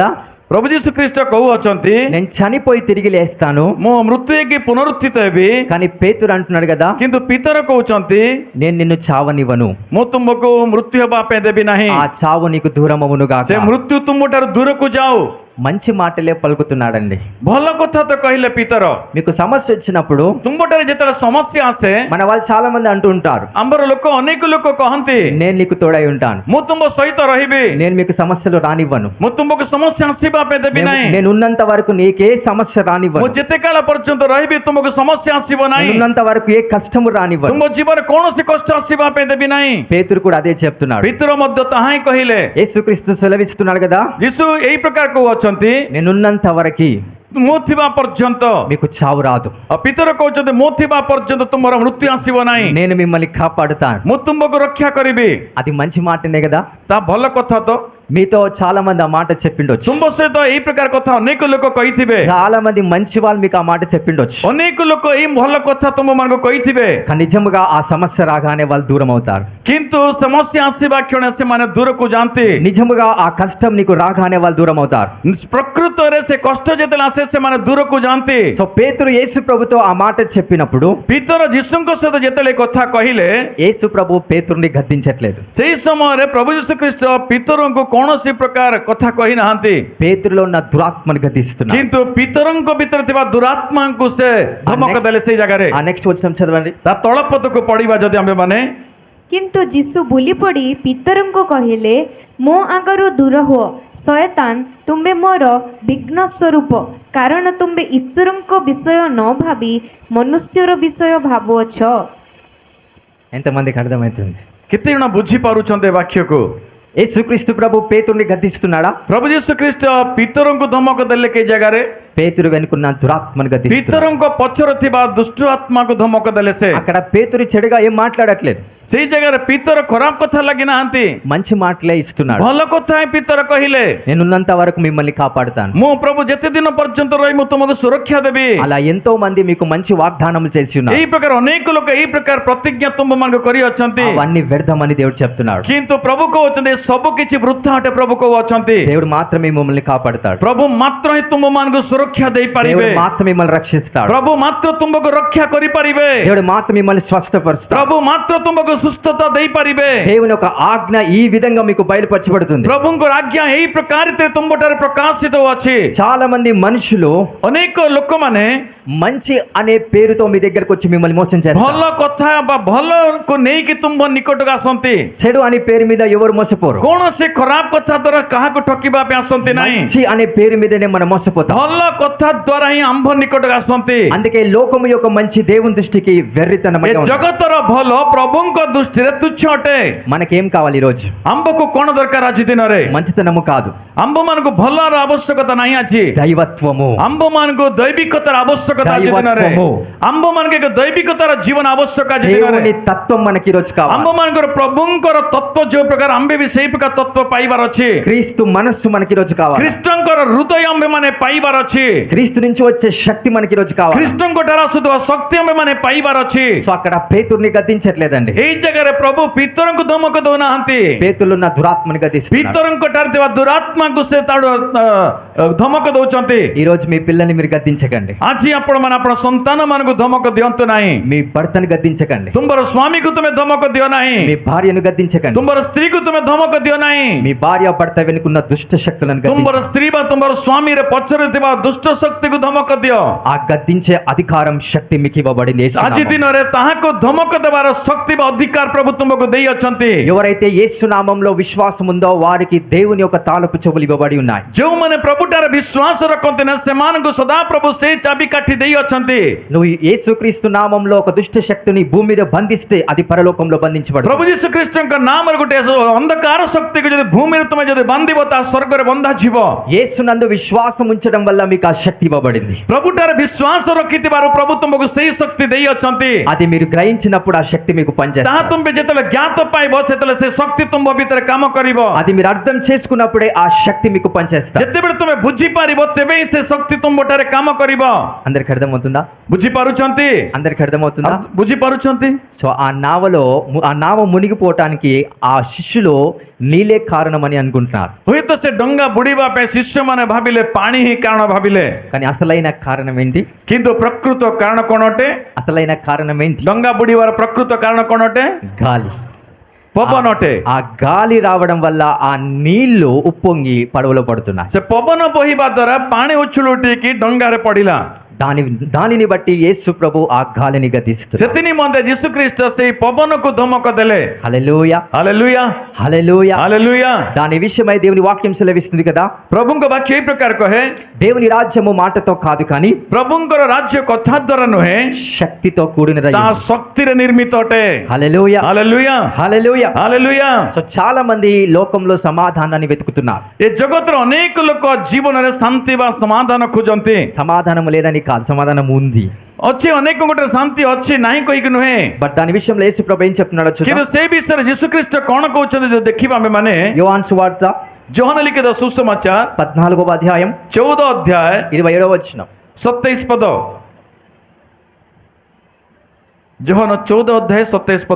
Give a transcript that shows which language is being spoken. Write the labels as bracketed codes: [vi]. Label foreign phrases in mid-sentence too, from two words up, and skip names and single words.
[or] ପ୍ରଭୁ ଯୀଶୁଖ୍ରୀଷ୍ଟ କହୁଅଛନ୍ତି [te] నేను చనిపోయి తిరిగి లేస్తాను. [or] ମୁଁ ମୃତ୍ୟୁ ହେଇକି ପୁନରୁତ୍ଥିତ ହେବି। [te] కానీ పేతురు అంటున్నాడు కదా, [or] କିନ୍ତୁ ପିତର କହୁଛନ୍ତି [te] నేను నిన్ను చావనివ్వను. [or] ମୁଁ ତୁମକୁ ମୃତ୍ୟୁ ହେବା ପାଇଁ ଦେବି ନାହିଁ। [te] ఆ చావు నీకు దూరమవునుగాక. [or] ସେ మృତ୍ୟు ତୁମଠାରୁ ଦୂରକୁ ଯାଉ। [te] మంచి మాటలే పలుకుతున్నాడండి. [or] ଭଲ କଥା ତ କହିଲେ ପିତର। [te] మీకు సమస్య వచ్చినప్పుడు [or] ତୁମଠାରେ ଯେତେବେଳେ ସମସ୍ୟା ଆସେ [te] మన వాళ్ళు చాలా మంది అంటూ ఉంటారు, [or] ଆମର ଲୋକ ଅନେକ ଲୋକ କହନ୍ତି [te] నేను నీకు తోడై ఉంటాను, [or] ମୁଁ ତୁମ ସହିତ ରହିବି, [te] నేను మీకు సమస్యలు రానివ్వను, [or] ମୁଁ ତୁମକୁ ସମସ୍ୟା ଆସିବା ପାଇଁ ଦେବି ନାହିଁ, [te] నేను ఉన్నంత వరకు నీకే సమస్య [or] ମୁଁ [te] రానివ్వను, [or] ଯେତେ କାଳ ପର୍ଯ୍ୟନ୍ତ ରହିବି ତୁମକୁ ସମସ୍ୟା ଆସିବ ନାହିଁ, [te] నేను ఉన్నంత వరకు ఏ కష్టము రానివ్వను. [or] ତୁମ ଜୀବନରେ କୌଣସି କଷ୍ଟ ଆସିବା ପାଇଁ ଦେବି ନାହିଁ। [te] పేతురు కూడా అదే చెప్తున్నాడు. [or] ପିତର ମଧ୍ୟ ତାହା ହିଁ କହିଲେ। [te] యేసుక్రీస్తు సెలవిస్తున్నాడు కదా, [or] ଯୀଶୁ ଏଇ ପ୍ରକାର କହୁଅଛନ୍ତି [te] నేనున్నంత వరకు [or] ମୁଁ ଥିବା ପର୍ଯ୍ୟନ୍ତ, [te] మీకు చావు రాదు, [or] ଆଉ ପିତର କହୁଛନ୍ତି ମୁଁ ଥିବା ପର୍ଯ୍ୟନ୍ତ ତୁମର ମୃତ୍ୟୁ ଆସିବ ନାହିଁ, [te] నేను మిమ్మల్ని కాపాడుతాను. [or] ମୁଁ ତୁମକୁ ରକ୍ଷା କରିବି। [te] అది మంచి మాటనే కదా. [or] ତା ଭଲ କଥା ତ। [te] మీతో చాలా మంది ఆ మాట చెప్పిండొచ్చు, [or] ତୁମ ସହିତ ଏଇ ପ୍ରକାର କଥା ଅନେକ ଲୋକ କହିଥିବେ, [te] చాలా మంది మంచి వాళ్ళు మీకు ఆ మాట చెప్పిండొచ్చు. [or] ଅନେକ ଲୋକ ଏଇ ଭଲ କଥା ତୁମମାନଙ୍କୁ କହିଥିବେ, [te] కానీ నిజముగా ఆ సమస్య రాగానే వాళ్ళు దూరం అవుతారు. [or] କିନ୍ତୁ ସମସ୍ୟା ଆସିବା କ୍ଷଣେ ସେମାନେ ଦୂରକୁ ଯାଆନ୍ତି. [te] నిజముగా ఆ కష్టం నీకు రాగానే వాళ్ళు దూరం అవుతారు. [or] ପ୍ରକୃତରେ ସେ କଷ୍ଟ ଯେତେବେଳେ ଆସେ ସେମାନେ ଦୂରକୁ ଯାଆନ୍ତି. [te] సో పేతురు యేసు ప్రభుతో ఆ మాట చెప్పినప్పుడు [or] ପିତର ଯୀଶୁଙ୍କ ସହିତ ଯେତେବେଳେ କଥା କହିଲେ, [te] యేసు ప్రభు పేతురుని గద్దించట్లేదు. [or] ସେଇ ସମୟରେ ପ୍ରଭୁ ଯୀଶୁ ଖ୍ରୀଷ୍ଟ ପିତରଙ୍କୁ କୌଣସି ପ୍ରକାର କଥା କହିନାହାନ୍ତି, [te] పేతురులో ఉన్న దురాత్మను గద్దిస్తున్నారు. [or] କିନ୍ତୁ ପିତରଙ୍କ ଭିତରେ ଥିବା ଦୁରାତ୍ମାଙ୍କୁ ସେ ଧମକ ଦେଲେ ସେଇ ଜାଗାରେ. [te] ఆ నెక్స్ట్ వచనం చదవండి. [or] ତା ତଳପଦକୁ ପଢିବା ଯଦି ଆମ୍ଭେମାନେ, କିନ୍ତୁ ଯୀଶୁ ବୁଲି ପଡ଼ି ପିତରଙ୍କୁ କହିଲେ, ମୋ ଆଗରୁ ଦୂର ହୁଅ ଶୟତାନ, ତୁମେ ମୋର ବିଘ୍ନ ସ୍ୱରୂପ, କାରଣ ତୁମେ ଈଶ୍ୱରଙ୍କ ବିଷୟ ନ ଭାବି ମନୁଷ୍ୟର ବିଷୟ ଭାବୁଅଛ. [te] ఎంతమందికి అర్థమవుతుంది? [or] କେତେ ଜଣ ବୁଝିପାରୁଛନ୍ତି ଏ ବାକ୍ୟକୁ? [te] యేసుక్రీస్తు ప్రభు పేతురుని గద్దిస్తున్నాడా? [or] ପ୍ରଭୁ ଯୀଶୁ ଖ୍ରୀଷ୍ଟ ପିତରଙ୍କୁ ଧମକ ଦେଲେ କେଇ ଜାଗାରେ? [te] పేతురు వెనుకున్న దురాత్మను గద్దిస్తున్నాడు. [or] ପିତରଙ୍କ ପଛରେ ଥିବା ଦୁଷ୍ଟ ଆତ୍ମାକୁ ଧମକ ଦେଲେ ସେ. [te] అక్కడ పేతురు చెడుగా ఏం మాట్లాడట్లేదు, [or] ସେଇ ଜାଗାରେ ପିତର ଖରାପ କଥା ଲାଗି ନାହାନ୍ତି, [te] మంచి మాటలే ఇస్తున్నాడు. [or] ଭଲ କଥା ହିଁ ପିତର କହିଲେ, [te] నేనున్నంత వరకు మిమ్మల్ని కాపాడుతాను. [or] ମୁଁ ପ୍ରଭୁ ଯେତେ ଦିନ ପର୍ଯ୍ୟନ୍ତ ରହି ମୁଁ ତୁମକୁ ସୁରକ୍ଷା ଦେବି. [te] అలా ఎంతో మంది మీకు మంచి వాగ్దానములు చేసి ఉన్నారు. [or] ଏଇ ପ୍ରକାର ଅନେକ ଲୋକ ଏଇ ପ୍ରକାର ପ୍ରତିଜ୍ଞା ତୁମମାନଙ୍କୁ କରିଅଛନ୍ତି, [te] అవన్నీ వ్యర్థమని దేవుడు చెప్తున్నాడు. [or] କିନ୍ତୁ ପ୍ରଭୁ କହୁଛନ୍ତି ସବୁ କିଛି ବୃଥା ଅଟେ. ପ୍ରଭୁ କହୁଛନ୍ତି [te] దేవుడు మాత్రమే మిమ్మల్ని కాపాడుతాడు. [or] ପ୍ରଭୁ ମାତ୍ର ହିଁ ତୁମମାନଙ୍କୁ ସୁରକ୍ଷା ଦେଇପାରିବେ, [te] దేవుడు మాత్రమే మిమ్మల్ని రక్షిస్తాడు. [or] ପ୍ରଭୁ ମାତ୍ର ତୁମକୁ ରକ୍ଷା କରିପାରିବେ, [te] దేవుడు మాత్రం మిమ్మల్ని స్వస్థపరుస్తాడు. [or] ପ୍ରଭୁ ମାତ୍ର ତୁମକୁ ସୁସ୍ଥତା ଦେଇପାରିବେ. [te] దేవుని ఒక ఆజ్ఞ ఈ విధంగా మీకు బయలుపరచబడుతుంది. [or] ପ୍ରଭୁଙ୍କର ଆଜ୍ଞା ଏଇ ପ୍ରକାରରେ ତୁମଠାରେ ପ୍ରକାଶିତ ଅଛି. [te] చాలా మంది మనుషులు [or] ଅନେକ ଲୋକମାନେ [te] మంచి అనే పేరుతో మీ దగ్గరకు వచ్చి మిమ్మల్ని మోసం చేస్తారు. [or] ଭଲ କଥା ବା ଭଲକୁ ନେଇକି ତୁମ ନିକଟକୁ ଆସନ୍ତି, [te] చెడు అనే పేరు మీద ఎవరు మోసపోరు. [or] କୌଣସି ଖରାପ କଥା ଦ୍ୱାରା କାହାକୁ ଠକିବା ପାଇଁ ଆସନ୍ତି ନାହିଁ, [te] మంచి అనే పేరు మీదనే మనం మోసపోతాం. [or] ଭଲ କଥା ଦ୍ୱାରା ହିଁ ଆମ୍ଭ ନିକଟକୁ ଆସନ୍ତି. [te] అందుకే లోకము యొక్క మంచి దేవుని దృష్టికి [or] ଏ [te] వెర్రితనమై ఉంది. [or] ଜଗତର ଭଲ ପ୍ରଭୁଙ୍କ ଦୃଷ୍ଟିରେ ତୁଚ୍ଛ ଅଟେ. [te] మనకేం కావాలి ఈ రోజు? [or] ଆମ୍ଭକୁ କଣ ଦରକାର ଆଜି ଦିନରେ? [te] మంచితనము కాదు, [or] ଆମ୍ଭମାନଙ୍କୁ ଭଲର ଆବଶ୍ୟକତା ନାହିଁ ଆଜି, [te] దైవత్వము. [or] ଆମ୍ଭମାନଙ୍କୁ ଦୈବିକତାର ଆବଶ୍ୟକତା ଆଜି ଦିନରେ, ଦୈବତ୍ୱ. ଆମ୍ଭମାନଙ୍କୁ ଏକ ଦୈବିକତାର ଜୀବନ ଆବଶ୍ୟକ ଆଜି ଦିନରେ, [te] దేవుని తత్వం మనకి ఈ రోజు కావాలి. [or] ଆମ୍ଭମାନଙ୍କର ପ୍ରଭୁଙ୍କର ତତ୍ତ୍ୱ ଯୋଉ ପ୍ରକାର ଆମ୍ଭେ ବି ସେଇ ପ୍ରକାର ତତ୍ତ୍ୱ ପାଇବାର ଅଛି, [te] క్రీస్తు మనస్సు మనకి ఈ రోజు కావాలి. [or] ଖ୍ରୀଷ୍ଟଙ୍କର ହୃଦୟ ଆମ୍ଭେମାନେ ପାଇବାର ଅଛି, [te] క్రీస్తు నుంచి వచ్చే శక్తి మనకి ఈ రోజు కావాలి. [or] ଖ୍ରୀଷ୍ଟଙ୍କ ଠାରୁ ଆସୁଥିବା ଶକ୍ତି ଆମ୍ଭେମାନେ ପାଇବାର ଅଛି. [te] సో అక్కడ పేతుర్ని గద్దించట్లేదండి, [or] ଏଇ ଜାଗାରେ ପ୍ରଭୁ ପିତରଙ୍କୁ ଧମକ ଦଉନାହାନ୍ତି, [te] పేతులు ఉన్న దురాత్మని గద్దిస్తున్నారు. [or] ପିତରଙ୍କ ଠାରୁ ଥିବା ଦୁରାତ୍ମାଙ୍କୁ ସେ ତାଠୁ ଧମକ ଦଉଛନ୍ତି. [te] ఈ రోజు మీ పిల్లల్ని మీరు గద్దించకండి, [or] ଆଜି ଆପଣମାନେ ଆପଣ ସନ୍ତାନ ମାନଙ୍କୁ ଧମକ ଦିଅନ୍ତୁ ନାହିଁ, [te] మీ భర్తని గద్దించకండి, [or] ତୁମର ସ୍ୱାମୀକୁ ତୁମେ ଧମକ ଦିଅ ନାହିଁ, [te] మీ భార్యను గద్దించకండి, [or] ତୁମର ସ୍ତ୍ରୀକୁ ତୁମେ ଧମକ ଦିଅ ନାହିଁ, [te] మీ భార్య భర్త వెనుకున్న దుష్ట శక్తులను [or] ତୁମର [te] గద్దించండి. [or] ସ୍ତ୍ରୀ ବା ତୁମର ସ୍ୱାମୀରେ ପଛରେ ଥିବା ଦୁଷ୍ଟ ଶକ୍ତିକୁ ଧମକ ଦିଅ. [te] ఆ గద్దించే అధికారం శక్తి మీకు ఇవ్వబడింది యేసు [or] ଆଜି [te] నామములో. [or] ଦିନରେ ତାହାକୁ ଧମକ ଦେବାର ଶକ୍ତି ବା ଅଧିକାର ପ୍ରଭୁ ତୁମକୁ ଦେଇଅଛନ୍ତି. [te] ఎవరైతే యేసు నామములో విశ్వాసం ఉందో వారికి దేవుని యొక్క తాళపు చెవులు ఇవ్వబడి ఉన్నాయి. [or] ଯେଉଁମାନେ ପ୍ରଭୁଠାରେ ବିଶ୍ୱାସ ରଖନ୍ତି ନା ସେମାନଙ୍କୁ ସଦା ପ୍ରଭୁ ସେଇ ଚାବିକାଠି ଦେଇଅଛନ୍ତି. [te] నువ్వు యేసుక్రీస్తు నామంలో ఒక దుష్ట శక్తిని భూమి మీద బంధిస్తే అది పరలోకంలో బంధించబడు. [or] ପ୍ରଭୁ ଯୀଶୁ ଖ୍ରୀଷ୍ଟଙ୍କ ନାମରେ ଗୋଟେ ଅନ୍ଧକାର ଶକ୍ତିକୁ ଯଦି ଭୂମିରେ ତୁମେ ଯଦି ବାନ୍ଧିବ ତାହା ସ୍ୱର୍ଗରେ ବନ୍ଧାଯିବ. [te] యేసునందు విశ్వాసం ఉంచడం వల్ల మీకు ఆ శక్తి ఇవ్వబడింది. [or] ପ୍ରଭୁଠାରେ ବିଶ୍ୱାସ ରଖିଥିବାରୁ ପ୍ରଭୁ ତୁମକୁ ସେଇ ଶକ୍ତି ଦେଇଅଛନ୍ତି. [te] అది మీరు గ్రహించినప్పుడు ఆ శక్తి మీకు [or] ତାହା [te] పనిచేస్తుంది. [or] ତୁମେ ଯେତେବେଳେ ଜ୍ଞାତ ପାଇବ ସେତେବେଳେ ସେ ଶକ୍ତି ତୁମ ଭିତରେ କାମ କରିବ. [te] అది మీరు అర్థం చేసుకున్నప్పుడే ఆ శక్తి మీకు పనిచేస్తుంది. [or] ଯେତେବେଳେ ତୁମେ ବୁଝିପାରିବ ତେବେ ହିଁ ସେ ଶକ୍ତି ତୁମଠାରେ କାମ କରିବ. [te] అందరికి అర్థమవుతుందా? [or] ବୁଝିପାରୁଛନ୍ତି? [te] అందరికి అర్థమవుతుందా? [or] ବୁଝିପାରୁଛନ୍ତି? [te] సో ఆ నావ మునిగిపోవటానికి ఆ శిష్యులు నీలే కారణమని అనుకుంటున్నారు. [or] ହୁଏତ ସେ ଡଙ୍ଗା ବୁଡ଼ିବା ପାଇଁ ଶିଷ୍ୟମାନେ ଭାବିଲେ ପାଣି ହିଁ କାରଣ ଭାବିଲେ, [te] కానీ అసలైన కారణం ఏంటి? [or] କିନ୍ତୁ ପ୍ରକୃତ କାରଣ କ'ଣ ଅଟେ? [te] అసలైన కారణం ఏంటి? [or] ଡଙ୍ଗା ବୁଡ଼ିବାର ପ୍ରକୃତ କାରଣ କ'ଣ ଅଟେ? [te] గాలి. [or] ପବନ ଅଟେ. [te] ఆ గాలి రావడం వల్ల ఆ నీళ్లు ఉప్పొంగి పడవలో పడుతున్నాయి. [or] ସେ ପବନ ବୋହିବା ଦ୍ୱାରା ପାଣି ଉଛୁଳି ଉଠିକି ଡଙ୍ଗାରେ ପଡ଼ିଲା. [te] దానిని బట్టి యేసు ప్రభు ఆ గాలిని గద్దిస్తున్నారు. [or] ସେଥି ନିମନ୍ତେ ଯୀଶୁ ଖ୍ରୀଷ୍ଟ ସେଇ ପବନକୁ ଧମକ ଦେଲେ. [te] హల్లెలూయా, [or] ହାଲେଲୁୟା, [te] హల్లెలూయా. [or] ହାଲେଲୁୟା. [te] దాని విషయమై దేవుని వాక్యం సెలవిస్తుంది కదా, [or] ପ୍ରଭୁଙ୍କ ବାକ୍ୟ ଏଇ ପ୍ରକାର କହେ, [te] దేవుని రాజ్యము మాటతో కాదు కానీ [or] ପ୍ରଭୁଙ୍କର ରାଜ୍ୟ କଥା ଦ୍ୱାରା ନୁହେଁ, [te] శక్తితో కూడినదై [or] ତାହା [te] ఉంది. [or] ଶକ୍ତିରେ ନିର୍ମିତ ଅଟେ. [te] హల్లెలూయా, [or] ହାଲେଲୁୟା, [te] హల్లెలూయా. [or] ହାଲେଲୁୟା. [te] సో చాలా మంది లోకంలో సమాధానాన్ని వెతుకుతున్నారు. [or] ଏ ଜଗତର ଅନେକ ଲୋକ ଜୀବନରେ ଶାନ୍ତି ବା ସମାଧାନ ଖୋଜନ୍ତି. [te] సమాధానం లేదని కాదు, సమాధానం ఉంది. [or] ଅଛି ଅନେକ ଗୋଟେ ଶାନ୍ତି ଅଛି ନାହିଁ କହିକି ନୁହେଁ, [te] బట్ దాని విషయంలో యేసు ప్రభు ఏం చెప్తున్నాడో [or] କିନ୍ତୁ [te] చూద్దాం. [or] ସେଇ ବିଷୟରେ ଯୀଶୁ ଖ୍ରୀଷ୍ଟ କଣ କହୁଛନ୍ତି ଯଦି ଦେଖିବା ଆମେ ମାନେ [te] యోహాను సువార్త [or] ଯୋହନ ଲିଖିତ ସୁସମାଚାର [te] 14వ అధ్యాయం [or] 14 ଅଧ୍ୟାୟ [te] 27వ వచనం. [or] 27 ପଦ। ଯୋହନ 14 ଅଧ୍ୟାୟ 27 ପଦ।